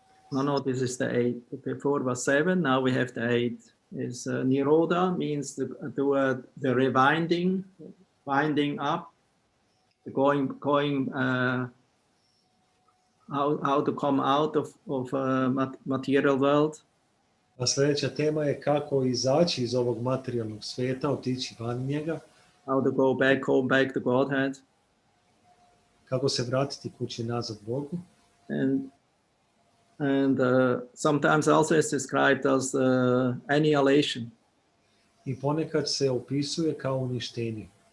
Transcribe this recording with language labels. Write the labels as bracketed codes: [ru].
[en] no, this is the 8. Before was 7, now we have the 8. Is Nirodha means the rewinding, winding up, going how to come out of material world. [sr] A sljedeća tema je kako izaći iz ovog materijalnog svijeta, otići van njega. [en] How to go back home, back to Godhead. [sr] Kako se vratiti kući nazad Bogu. [en] And sometimes also is described as annihilation. [sr] I ponekad se opisuje kao uništenje.